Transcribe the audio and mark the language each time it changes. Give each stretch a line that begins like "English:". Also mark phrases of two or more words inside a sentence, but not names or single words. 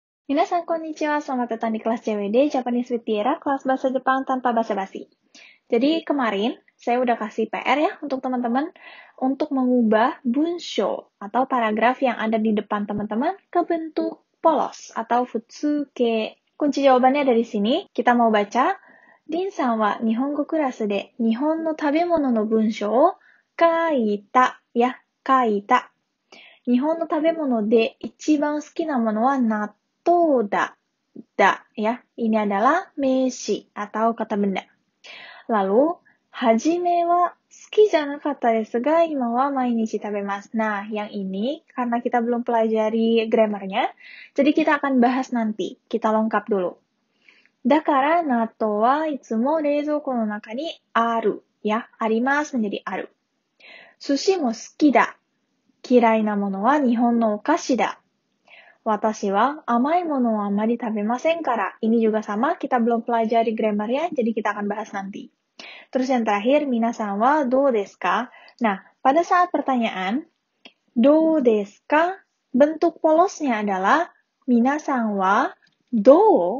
Japanese: 皆さんこんにちは,
Indonesian: selamat datang di kelas JWD Japanese with Tiara, kelas bahasa Jepang tanpa basa-basi. Jadi kemarin saya udah kasih PR ya untuk teman-teman untuk mengubah bunsho atau paragraf yang ada di depan teman-teman ke bentuk polos atau futsuke. Kunci jawabannya ada di sini. Kita mau baca.
Japanese: リンさんは日本語クラスで日本の食べ物の文章を書いたや、書いた. 日本の食べ物で一番好きなものは納豆だ.
Indonesian: Da ya, ini adalah meishi atau kata benda. Lalu,
Japanese: 初めは好きじゃなかったですが今は毎日食べます.
Indonesian: Nah, yang ini karena kita belum pelajari grammarnya, jadi kita akan bahas nanti. Kita lengkap dulu.
Japanese: だから納豆はいつも冷蔵庫の中にある.
Indonesian: Ya, arimasu menjadi aru.
Japanese: 寿司も好きだ. 嫌いなものは日本のお菓子だ。私は甘いものはあまり食べませんから.
Indonesian: Ini juga sama, kita belum pelajari grammarnya, jadi kita akan bahas nanti. Terus yang terakhir,
Japanese: 皆さんはどうですか?
Indonesian: Nah, pada saat pertanyaan,
Japanese: どうですか?
Indonesian: Bentuk polosnya adalah
Japanese: 皆さんはどう.